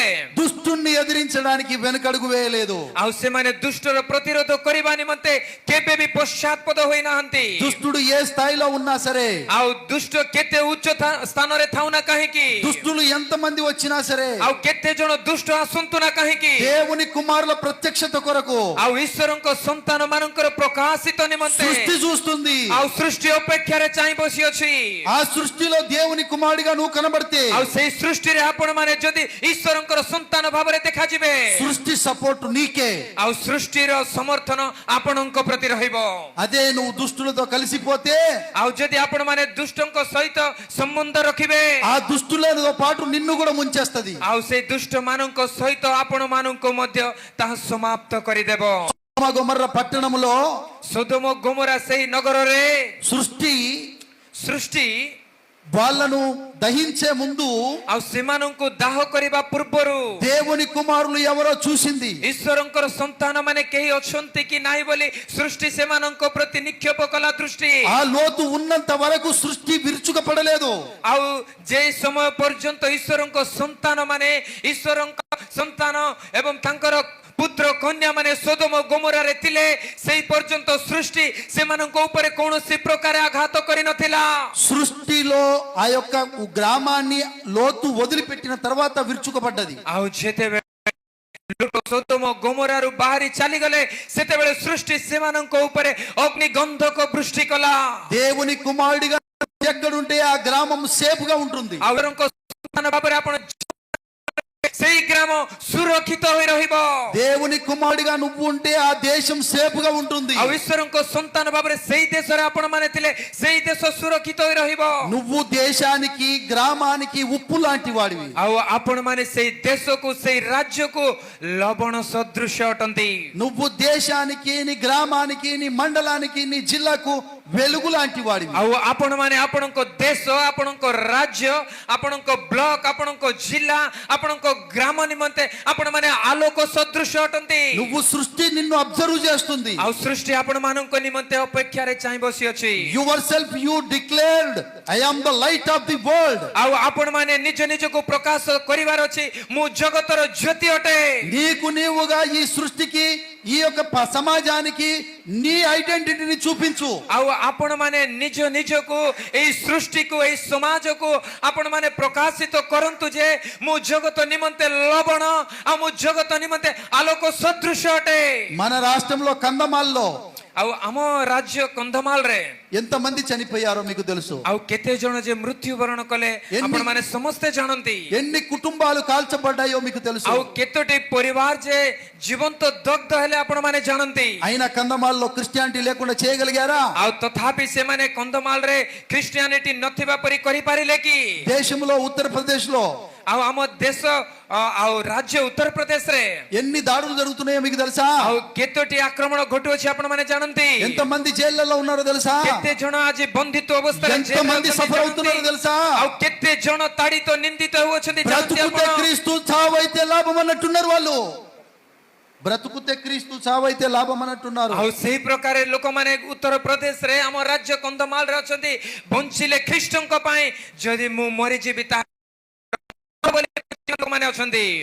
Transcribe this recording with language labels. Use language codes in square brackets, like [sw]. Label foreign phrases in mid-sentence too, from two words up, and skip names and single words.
[te] దుష్టుణ్ణి ఎదిరించడానికి వెనకడుగు వేయలేదు. [or] ଆଉ ସେମାନେ ଦୁଷ୍ଟର ପ୍ରତିରୋଧ କରିବା ନିମନ୍ତେ କେବେ ବି ପశ్చాତ୍ପଦ ହୋଇନାହାନ୍ତି। [te] దుష్టుడు ఏ స్థాయిలో ఉన్నా సరే, [or] ଆଉ ଦୁଷ୍ଟ କେତେ ଉଚ୍ଚ ସ୍ଥାନରେ ଥାଉ ନା କାହିଁକି, [te] దుష్టులు ఎంత మంది వచ్చినా సరే, [or] ଆଉ କେତେ ଜଣ ଦୁଷ୍ଟ ଆସନ୍ତୁ ନା କାହିଁକି, [te] దేవుని కుమారుల ప్రత్యక్షత కొరకు [or] ଆଉ ଈଶ୍ୱରଙ୍କ ସନ୍ତାନ ମାନଙ୍କର ପ୍ରକାଶିତ ନିମନ୍ତେ [te] సృష్టి చూస్తుంది. [or] ଆଉ ସୃଷ୍ଟି ଅପେକ୍ଷାରେ ଚାହିଁ ବସିଅଛି। [te] ఆ సృష్టిలో దేవుని కుమారుడిగా నువ్వు కనబడితే, [or] ଆଉ ସେଇ ସୃଷ୍ଟିରେ ଆପଣ ମାନେ ଯଦି ଈଶ୍ୱରଙ୍କର ସନ୍ତାନ ଭାବରେ ଦେଖାଯିବେ, [te] సృష్టి సపోర్ట్ నీకే. [or] ଆଉ ସୃଷ୍ଟିର ସମର୍ଥନ ଆପଣଙ୍କ ପ୍ରତି ରହିବ। [te] అదే నువ్వు దుష్టులతో కలిసిపోతే, [or] ଆଉ ଯଦି ଆପଣ ମାନେ ଦୁଷ୍ଟଙ୍କ ସହିତ ସମ୍ବନ୍ଧ ରଖିବେ, [te] ఆ దుష్టులతో పాటు నిన్ను కూడా ముంచేస్తది. [or] ଆଉ ସେଇ ଦୁଷ୍ଟ ମାନଙ୍କ ସହିତ ଆପଣ ମାନଙ୍କୁ ମଧ୍ୟ ତାହା ସମାପ୍ତ କରିଦେବ। [te] సొదొమ గొమొర్రా పట్టణములో [or] ସୋଦୋମ ଗୋମରା ସେଇ నగରରେ [te] సృష్టి వాళ్ళను దహించే ముందు [or] ଆଉ ସେମାନଙ୍କୁ ଦାହ କରିବା ପୂର୍ବରୁ [te] దేవుని కుమారులు ఎవరో చూసింది. [or] ଈଶ୍ୱରଙ୍କର ସନ୍ତାନ ମାନେ କେହି ଅଛନ୍ତି କି ନାହିଁ ବୋଲି ସୃଷ୍ଟି ସେମାନଙ୍କ ପ୍ରତି ନିକ୍ଷେପ କଲା ଦୃଷ୍ଟି। [te] ఆ లోతు ఉన్నంత వరకు సృష్టి విరుచుకపడలేదు. [or] ଆଉ ଯେ ସମୟ ପର୍ଯ୍ୟନ୍ତ ଈଶ୍ୱରଙ୍କ ସନ୍ତାନ ମାନେ ଈଶ୍ୱରଙ୍କ ସନ୍ତାନ ଏବଂ ତାଙ୍କର ପୁତ୍ର କନ୍ୟା ମାନେ ସୋଦୋମ ଗୋମରାରେ ଥିଲେ ସେଇ ପର୍ଯ୍ୟନ୍ତ ସୃଷ୍ଟି ସେମାନଙ୍କ ଉପରେ କୌଣସି ପ୍ରକାର ଆଘାତ କରିନଥିଲା। [te] సృష్టిలో ఆ యొక్క గ్రామాన్ని లోతు వదిలిపెట్టిన తర్వాత విరుచుకపడ్డది. [or] ଆଉ ଯେତେବେଳେ ଲୋକ ସୋଦୋମ ଗୋମରାରୁ ବାହାରି ଚାଲିଗଲେ ସେତେବେଳେ ସୃଷ୍ଟି ସେମାନଙ୍କ ଉପରେ ଅଗ୍ନି ଗନ୍ଧକ ବୃଷ୍ଟି କଲା। [te] దేవుని కుమారుడిగా ఎక్కడుంటే ఆ గ్రామం సేఫ్ గా ఉంటుంది. [or] ଆଉ ସନ୍ତାନ ଭାବରେ ଆପଣ ସେଇ ଗ୍ରାମ ସୁରକ୍ଷିତ ହୋଇ ରହିବ। [te] దేవుని కుమారుడిగా నువ్వు ఉంటే ఆ దేశం సేఫ్ గా ఉంటుంది. [or] ଆଉ ଈଶ୍ୱରଙ୍କ ସନ୍ତାନ ଭାବରେ ସେଇ ଦେଶରେ ଆପଣ ମାନେ ଥିଲେ ସେଇ ଦେଶ ସୁରକ୍ଷିତ ହୋଇ ରହିବ। [te] నువ్వు దేశానికి గ్రామానికి ఉప్పు లాంటి వాడివి. [or] ଆଉ ଆପଣ ମାନେ ସେଇ ଦେଶକୁ ସେଇ ରାଜ୍ୟକୁ ଲବଣ ସଦୃଶ ଅଟନ୍ତି। [te] నువ్వు దేశానికి నీ గ్రామానికి నీ మండలానికి నీ జిల్లాకు వెలుగు లాంటి వాడివి. [or] ଆଉ ଆପଣ ମାନେ ଆପଣଙ୍କ ଦେଶ ଆପଣଙ୍କ ରାଜ୍ୟ ଆପଣଙ୍କ ବ୍ଲକ ଆପଣଙ୍କ ଜିଲ୍ଲା ଆପଣଙ୍କ ଗ୍ରାମ ନିମନ୍ତେ ଆପଣ ମାନେ ଆଲୋକ ସଦୃଶ ଅଟନ୍ତି। [te] నువ్వు సృష్టి నిన్ను అబ్జర్వ్ చేస్తుంది. [or] ଆଉ ସୃଷ୍ଟି ଆପଣ ମାନଙ୍କ ନିମନ୍ତେ ଅପେକ୍ଷାରେ ଚାହିଁ ବସିଅଛି। [en] Your self you declared I am the light of the world. [or] ଆଉ ଆପଣ ମାନେ ନିଜ ନିଜକୁ ପ୍ରକାଶ କରିବାର ଅଛି ମୁଁ ଜଗତର ଜ୍ୟୋତି ଅଟେ। [te] నీకు నీవుగా ఈ సృష్టికి ఈ యొక్క సమాజానికి నీ ఐడెంటిటీని చూపించు. [or] ଆଉ ଆପଣ ମାନେ ନିଜ ନିଜକୁ ଏଇ ସୃଷ୍ଟିକୁ ଏଇ ସମାଜକୁ ଆପଣ ମାନେ ପ୍ରକାଶିତ କରନ୍ତୁ ଯେ ମୁଁ ଜଗତ ନିମନ୍ତେ ଲବଣ ଆଉ ମୁଁ ଜଗତ ନିମନ୍ତେ ଆଲୋକ ସଦୃଶ ଅଟେ। [te] మన రాష్ట్రంలో కందమాల్లో [or] ଆଉ ଆମ ରାଜ୍ୟ କନ୍ଧମାଳରେ [te] ఎంతమంది చనిపోయారో మీకు తెలుసు. [or] ଆଉ କେତେ ଜଣ ଯେ ମୃତ୍ୟୁବରଣ କଲେ ଆପଣ ମାନେ ସମସ୍ତେ ଜାଣନ୍ତି। [te] ఎన్ని కుటుంబాలు కాల్చబడ్డాయో మీకు తెలుసు. [or] ଆଉ କେତୋଟି ପରିବାର ଯେ ଜୀବନ୍ତ ଦଗ୍ଧ ହେଲେ ଆପଣ ମାନେ ଜାଣନ୍ତି। [te] అయినా కందమాల్లో క్రిస్టియానిటీ లేకుండా చేయగలిగారా? [or] ଆଉ ତଥାପି ସେମାନେ କନ୍ଧମାଳରେ ଖ୍ରୀଷ୍ଟିଆନିଟି ନଥିବା ପରି କରିପାରିଲେ କି? [te] దేశంలో ఉత్తరప్రదేశ్ లో [or] ଆଉ ଆମ ଦେଶ ଆଉ ରାଜ୍ୟ ଉତ୍ତରପ୍ରଦେଶରେ [te] ఎన్ని దాడులు జరుగుతున్నాయో మీకు తెలుసా? [or] ଆଉ କେତୋଟି ଆକ୍ରମଣ ଘଟୁଅଛି ଆପଣ ମାନେ ଜାଣନ୍ତି? [te] ఎంతమంది జైళ్లలో ఉన్నారో తెలుసా? [or] କେତେ ଜଣ ଆଜି ବନ୍ଦିତ୍ୱ ଅବସ୍ଥାରେ [te] ఎంతమంది సఫర్ అవుతున్నారో తెలుసా? [or] ଆଉ କେତେ ଜଣ ତାଡ଼ିତ ନିନ୍ଦିତ ହେଉଅଛନ୍ତି ଜାଣନ୍ତି [te] బ్రతుకుతే [or] ଆପଣ? [te] క్రీస్తు చావైతే లాభం అన్నట్టున్నారు వాళ్ళు. బ్రతుకుతే క్రీస్తు చావైతే లాభం అన్నట్టున్నారు. [or] ଆଉ ସେହି ପ୍ରକାର ଲୋକମାନେ ଉତ୍ତରପ୍ରଦେଶରେ ଆମ ରାଜ୍ୟ କନ୍ଧମାଳରେ ଅଛନ୍ତି ବଞ୍ଚିଲେ ଖ୍ରୀଷ୍ଟଙ୍କ ପାଇଁ ଯଦି ମୁଁ ମରିଯିବି ତା ଲୋକମାନେ ଅଛନ୍ତି।